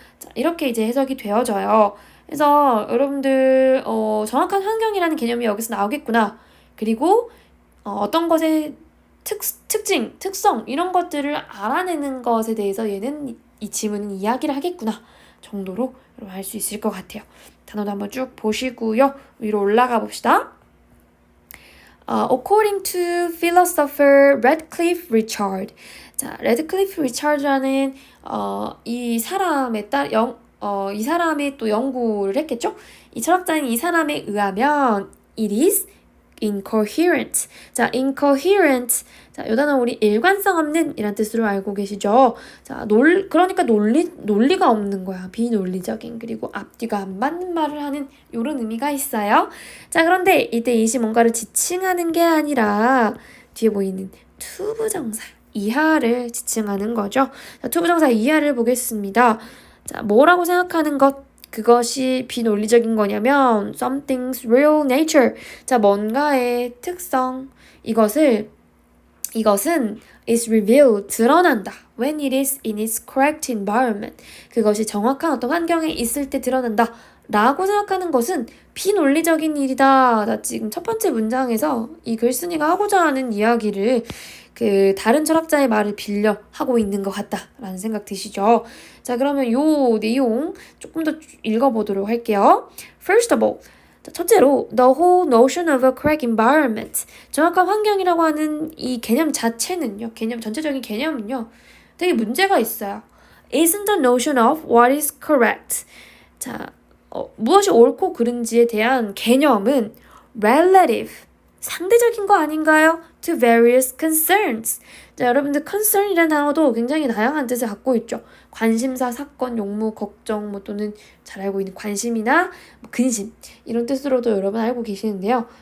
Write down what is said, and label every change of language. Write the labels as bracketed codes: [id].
[ko] 자, 이렇게 이제 해석이 되어져요. 그래서 여러분들 정확한 환경이라는 개념이 여기서 나오겠구나. 그리고 어떤 것의 특징, 특성 이런 것들을 알아내는 것에 대해서 얘는 이 지문은 이야기를 하겠구나 정도로 여러분 알 수 있을 것 같아요. 단어도 한번 쭉 보시고요. 위로 올라가 봅시다. [en] According to philosopher Radcliffe Richard. [ko] 자, Radcliffe Richard라는 이 사람의 이 사람의 또 연구를 했겠죠? 이 철학자인 이 사람에 의하면 [en] it is incoherent. [ko] 자, incoherent. 자, 이 단어 우리 일관성 없는 이란 뜻으로 알고 계시죠? 자, 그러니까 논리가 없는 거야. 비논리적인. 그리고 앞뒤가 안 맞는 말을 하는 이런 의미가 있어요. 자, 그런데 이때 이시 뭔가를 지칭하는 게 아니라 뒤에 보이는 투부정사 이하를 지칭하는 거죠. 자, 투부정사 이하를 보겠습니다. 자, 뭐라고 생각하는 것? 그것이 비논리적인 거냐면 [en] something's real nature. [ko] 자, 뭔가의 특성. 이것은 [en] is revealed, [ko] 드러난다. [en] When it is in its correct environment. [ko] 그것이 정확한 어떤 환경에 있을 때 드러난다. 라고 생각하는 것은 비논리적인 일이다. 나 지금 첫 번째 문장에서 이 글쓴이가 하고자 하는 이야기를 그 다른 철학자의 말을 빌려 하고 있는 것 같다라는 생각 드시죠? 자, 그러면 요 내용 조금 더 읽어보도록 할게요. [en] First of all, [ko] 첫째로 [en] the whole notion of a correct environment. [ko] 정확한 환경이라고 하는 이 개념 자체는요. 전체적인 개념은요. 되게 문제가 있어요. [en] Isn't the notion of what is correct. [ko] 자, 무엇이 옳고 그른지에 대한 개념은 relative, 상대적인 거 아닌가요? [en] To various concerns. [ko] 자, 여러분들 concern이라는 단어도 굉장히 다양한 뜻을 갖고 있죠. 관심사, 사건, 용무, 걱정, 또는 잘 알고 있는 관심이나 근심 이런 뜻으로도 여러분 알고 계시는데요.